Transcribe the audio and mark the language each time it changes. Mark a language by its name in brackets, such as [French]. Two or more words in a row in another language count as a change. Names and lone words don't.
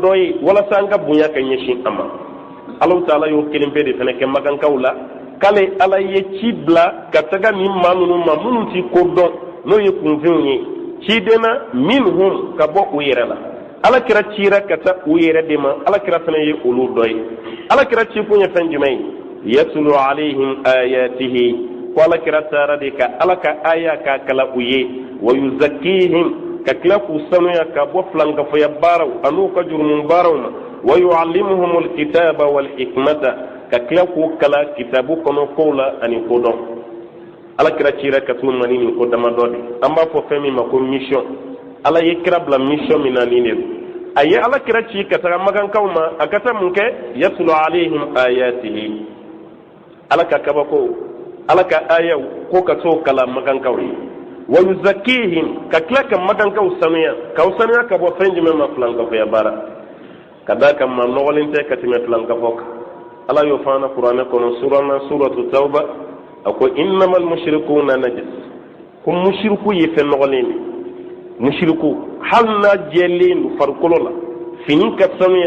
[Bambara] dɔ ye walasa an ka bonya ka ɲɛsin a ma Alahu Ta'ala y'o kelen bɛɛ de fana kɛ magankaw la k'ale ala ye ci bila ka taga nin maa ninnu ma minnu ti ko dɔn n'o ye kunfɛnw ye cidenna minhum ka bɔ u yɛrɛ la ala kira cira ka taa u yɛrɛ de ma ala kira fana ye olu dɔ ye ala kira ci kun ye fɛn jumɛn ye [Arabic] يتلو عليهم آياته [Bambara] ko ala kira taara de ka ala ka aya k'a kala u ye [Arabic] ويزكيهم [Bambara] ka tila k'u sanuya ka bɔ filankafoya baaraw an'u ka jurumu baaraw ma [Arabic] ويعلمهم الكتاب والحكمة [Bambara] ka tila k'u kala kitabu kɔnɔ kow la ani kodɔn ala kira cira ka t'u ma ni nin ko damadɔ de an b'a fɔ fɛn min ma ko mission ala ye kira bila mission min na nin de a ye ala kira ci ka taga magankaw ma a ka taa mun kɛ [Arabic] يتلو عليهم آياته [Bambara] ala ka kabako ala ka ayaw ko ka t'o kala magankaw ye [Arabic] ويزكيهم [Bambara] ka tila ka magankaw sanuya k'aw sanuya ka bɔ fɛn jumɛn ma filankafoya baara ka da kan maa nɔgɔlen tɛ ka tɛmɛ filankafo kan ala y'o fɔ an na kuranɛ kɔnɔ suratu tawba a ko [Arabic] إنما المشركون نجس [Bambara] ko mushriku ye fɛn nɔgɔlen de mushriku hali n'a jɛlen don farikolo la fini ka sanuya